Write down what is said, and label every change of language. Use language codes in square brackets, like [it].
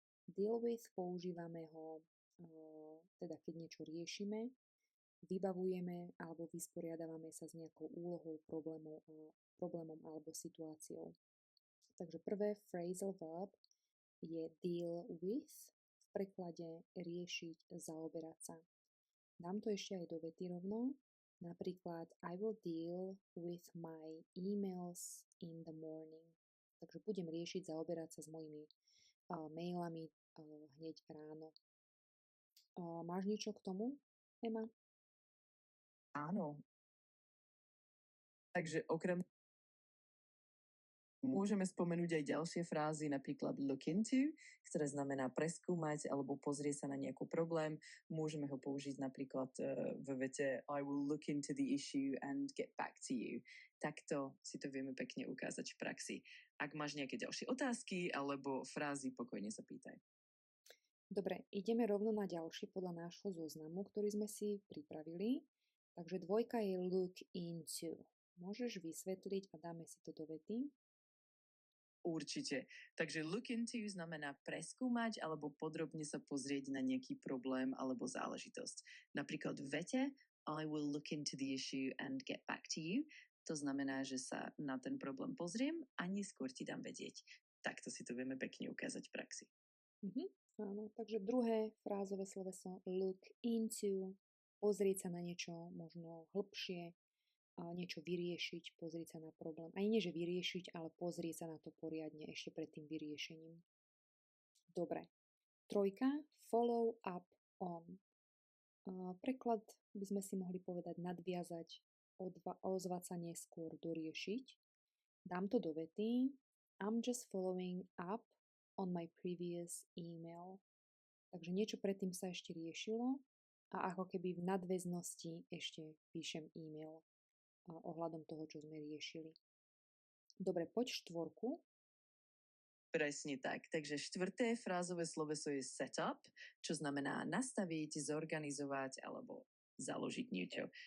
[sk] Deal with používame ho, teda keď niečo riešime, vybavujeme alebo vysporiadávame sa s nejakou úlohou, problémom alebo situáciou. Takže prvé phrasal verb je deal with, v preklade riešiť, zaoberať sa. Dám to ešte aj do vety rovno. [en] Napríklad I will deal with my emails in the morning. [sk] Takže budem riešiť, zaoberať sa s mojimi mailami hneď ráno. Máš niečo k tomu, Ema? Áno. Takže okrem môžeme spomenúť aj ďalšie frázy, napríklad look into, ktoré znamená preskúmať alebo pozrieť sa na nejaký problém. Môžeme ho použiť napríklad v vete [en] I will look into the issue and get back to you. [sk] Takto si to vieme pekne ukázať v praxi. Ak máš nejaké ďalšie otázky alebo frázy, pokojne sa pýtaj. Dobre, ideme rovno na ďalší podľa nášho zoznamu, ktorý sme si pripravili. Takže dvojka je look into. Môžeš vysvetliť a dáme si to do vety? Určite. Takže look into znamená preskúmať alebo podrobne sa pozrieť na nejaký problém alebo záležitosť. Napríklad v vete [en] I will look into the issue and get back to you. [sk] To znamená, že sa na ten problém pozriem a neskôr ti dám vedieť. Takto si to vieme pekne ukázať v praxi. Áno, takže druhé frázové sloveso look into, pozrieť sa na niečo možno hlbšie, niečo vyriešiť, pozrieť sa na problém. Aj nie, že vyriešiť, ale pozrieť sa na to poriadne ešte pred tým vyriešením. Dobre. Trojka, follow up on. Preklad by sme si mohli povedať nadviazať, ozvať sa neskôr, doriešiť. Dám to do vety. [en] I'm just following up on my previous email. [sk] Takže niečo predtým sa ešte riešilo a ako keby v nadväznosti ešte píšem e-mail ohľadom toho, čo sme riešili. Dobre, poď štvorku. Presne tak. Takže štvrté frázové sloveso je set up, čo znamená nastaviť, zorganizovať alebo založiť niečo.